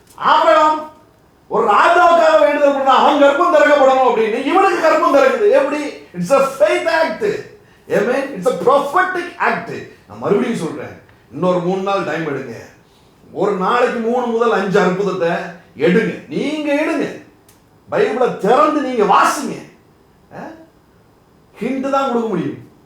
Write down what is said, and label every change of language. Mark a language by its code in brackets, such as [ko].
[ta] Abraham ஒரு ராஜாவுக்காக வேண்டுதல் பண்ணா அவன் கர்ப்பம் திறக்கப்படணும் அப்படின்னு, இவனுக்கு கர்ப்பம் திறக்குது. எப்படி? [en] It's a faith act. It's a prophetic act. [ta] நான் மறுபடியும் சொல்றேன், இன்னொரு 3 நாள் டைம் எடுங்க. ஒரு நாளைக்கு 3 முதல் 5 அற்புதத்தை எடுங்க. நீங்க எடுங்க, பைபிளை திறந்து நீங்க வாசிங்க. ஹிண்ட் தான் கொடுக்க முடியும்.